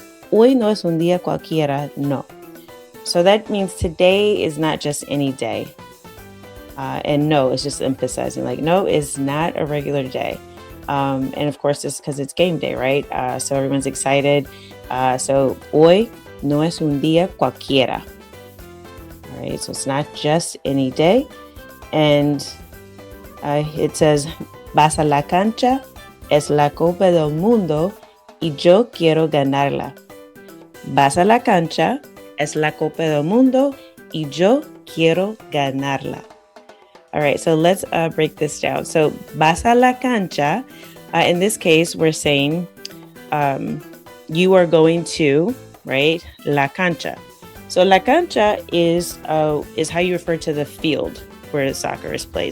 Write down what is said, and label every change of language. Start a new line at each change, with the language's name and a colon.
Spanish: Hoy no es un día cualquiera, no.
English: So that means today is not just any day. And no, it's just emphasizing like, no, it's not a regular day. And of course, it's because it's game day, right? So everyone's excited. So
Spanish: hoy no es un día cualquiera.
English: All right, so it's not just any day. And it says,
Spanish: vas a la cancha, es la Copa del Mundo y yo quiero ganarla. Vas a la cancha, es la Copa del Mundo y yo quiero ganarla.
English: All right, so let's break this down. So
Spanish: vas a la cancha,
English: in this case, we're saying you are going to, right, la cancha. So la cancha is how you refer to the field where soccer is played.